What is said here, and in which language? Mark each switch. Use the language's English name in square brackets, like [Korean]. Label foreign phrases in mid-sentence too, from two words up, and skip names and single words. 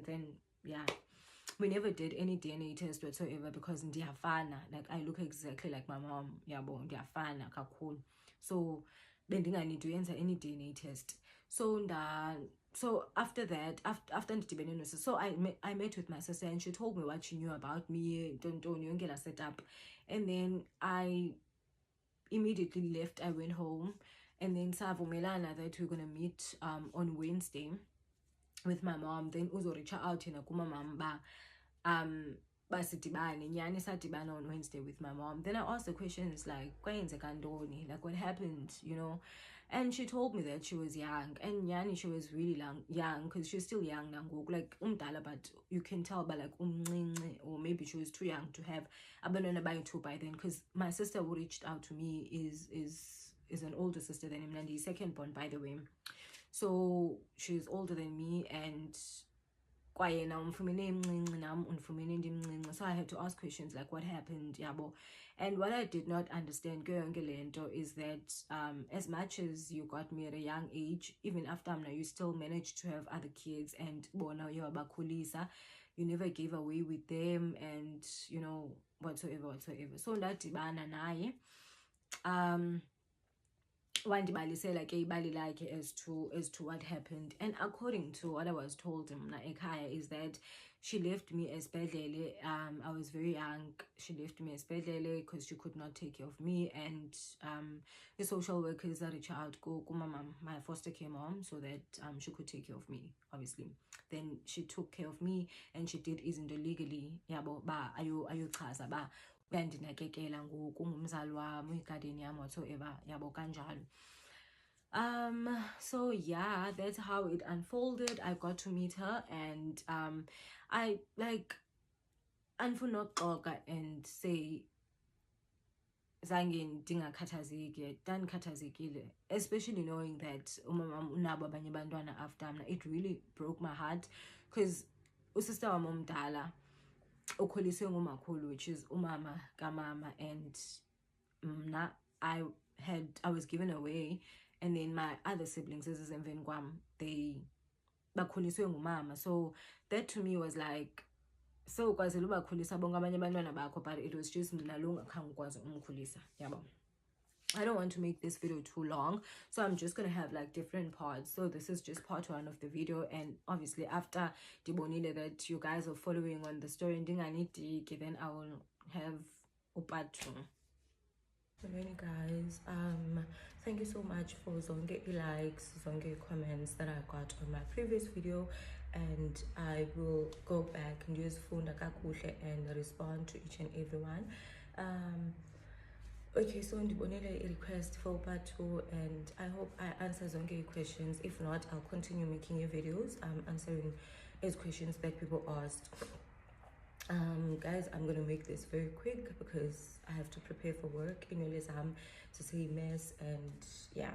[English] Then yeah, we never did any DNA test whatsoever, because ndiyafana, like I look exactly like my mom, [Xhosa] yabo, ndiyafana kakhulu. [English] So [Xhosa] bendinganidi uyenza [English] any DNA test. So after that, after [Xhosa] ndidibene nosis, [English] so I met with my sister, and she told me what she knew about me, [Xhosa] ntoni yonke la setup. [English] And then I immediately left. I went home, and then savumelana that we're gonna meet on Wednesday with my mom. Then uzo reach out [Xhosa] yena kumamam ba basidibane, nyani sadibana [English] on Wednesday with my mom. Then I asked the questions like, [Xhosa] kwenzeka ntoni, [English] like what happened, you know. And she told me that she was young, and nyani, she was really young, because she's still young now, like umdala, but you can tell by like or maybe she was too young to have [Xhosa] abantwana bayi-2 [English] by then, because my sister who reached out to me is an older sister than him, and he's second born, by the way. So she's older than me, and so I had to ask questions like, what happened, yabo. And what I did not understand is that as much as you got me at a young age, even after you still managed to have other kids, and you never gave away with them, and you know, whatsoever. [Xhosa] So ndadibana naye, wandibalisela ke ibali lakhe [English] as to what happened. And according to what I was told [Xhosa] mna ekhaya, [English] is that she left me esibhedlele. I was very young. She left me esibhedlele because she could not take care of me, and the social workers reached out to my foster care mom, so that she could take care of me, obviously. Then she took care of me, and she did [Xhosa] izinto legally, yabo, ba ayochaza ba uyandinakekela ngoku, ungumzali wami, uyigadeni yami, whatsoever, yabo, kanjalo. [English] So yeah, that's how it unfolded. I got to meet her, and I like [Xhosa] andifuna uxoka [English] and say [Xhosa] zange ndingakhathazeki, ndandikhathazekile, [English] especially knowing that [Xhosa] umama unabo abanye abantwana after mna. [English] It really broke my heart, because [Xhosa] usister wami omdala ukhuliswe ngumakhulu, [English] which is [Xhosa] umama kamama, [English] and mna I was given away, and then my other siblings, [Xhosa] emveni kwam, they bakhuliswe ngumama. [English] So that to me was like, so [Xhosa] ukwazela ubakhulisa bonke abanye abantwana bakho, [English] but it was just [Xhosa] mna lo ungakhange ukwazi umkhulisa, yabo. [English] I don't want to make this video too long, so I'm just gonna have like different parts. So this is just part 1 of the video, and obviously after dibonile that you guys are following on the story, then I will have part 2. Many guys, thank you so much for zonke likes, zonke comments that I got on my previous video, and I will go back and use [Xhosa] funda kakuhle [English] and respond to each and every one. Okay, so ndibonile a request for part 2, and I hope I answer zonke questions. If not, I'll continue making your videos answering those questions that people asked. Guys, I'm gonna make this very quick because I have to prepare for work in Elizam to say mess, and yeah.